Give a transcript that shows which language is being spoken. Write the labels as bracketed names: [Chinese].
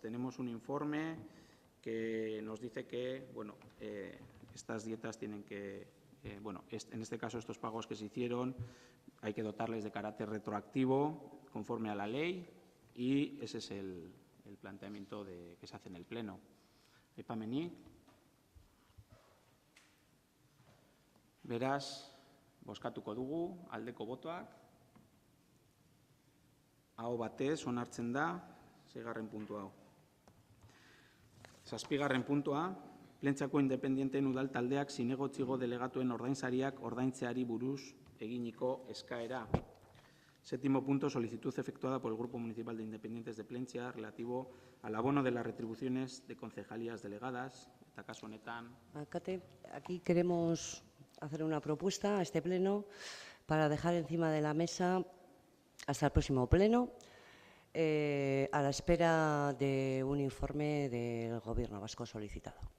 [Spanish] Tenemos un informe que nos dice que estas dietas tienen que, en este caso estos pagos que se hicieron, hay que dotarles de carácter retroactivo conforme a la ley y ese es el planteamiento que se hace en el Pleno. Epamenik. [Basque] Beraz, bozkatuko dugu, aldeko botoak. Aho batez onartzen da, 6. puntua hau. 7. puntua, Plentziako independienteen udal taldeak zinegotzigo delegatuen ordainsariak ordaintzeari buruz eginiko eskaera. [Spanish] 7. punto, solicitud efectuada por el Grupo Municipal de Independientes de Plentzia relativo al abono de las retribuciones de concejalías delegadas. [Basque] Eta kasu honetan. [Spanish] Aquí queremos hacer una propuesta a este pleno para dejar encima de la mesa hasta el próximo pleno, a la espera de un informe del Gobierno vasco solicitado.